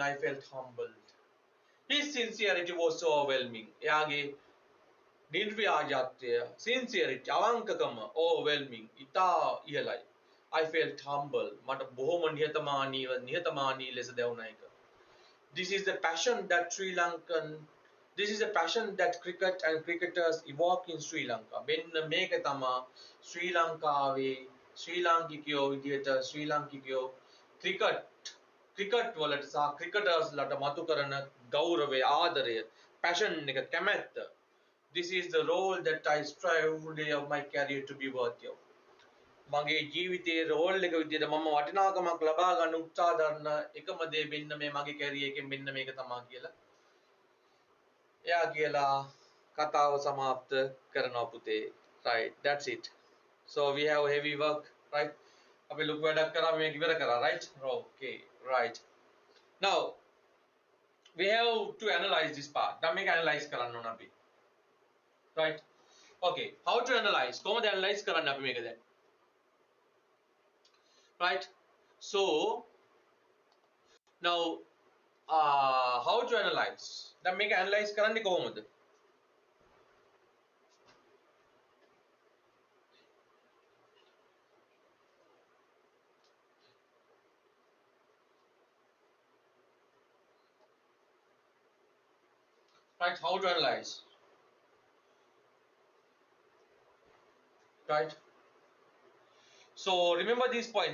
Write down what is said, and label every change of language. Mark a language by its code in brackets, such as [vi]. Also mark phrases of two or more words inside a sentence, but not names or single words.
[en] I felt humbled. His sincerity was so overwhelming. [si] එයාගේ නිර්ව්‍යාජත්වය, sincerity, අවංකකම overwhelming. ඉතා ඉහළයි. [en] I felt humble. [si] මට බොහොම නිහතමානී ලෙස දැනුණා ඒක. [en] This is the passion that cricket and cricketers evoke in Sri Lanka. [si] මෙන්න මේක තමයි ශ්‍රී ලංකාවේ ශ්‍රී ලාංකිකයෝ විදියට ශ්‍රී ලාංකිකයෝ ක්‍රිකට් වලට සහ ක්‍රිකටර්ස් ලට මතු කරන ගෞරවය ආදරය passion එක කැමැත්ත. [en] This is the role that I strive every day of my career to be worthy of. [si] මගේ ජීවිතයේ රෝල් එක විදියට මම වටිනාකමක් ලබා ගන්න උත්සාහ දරන එකම දේ මෙන්න මේ මගේ කැරියර් එකෙන් මෙන්න මේක තමයි කියලා. එයා කියලා කතාව සමාප්ත කරනවා පුතේ. [en] Right, that's it. So we have heavy work, right? [si] අපි ලොකු වැඩක් කරා මේක ඉවර කරා, [en] right? Okay, right. Now we have to analyze this part. [si] දැන් මේක analyze කරන්න ඕන අපි. [en] Right? Okay, how to analyze? [si] කොහොමද analyze කරන්න අපි මේක දැන්? [en] Right? So now how to analyze? [si] දැන් මේක analyze කරන්නේ කොහොමද? [en] Right? How to analyze? Right? So remember these points.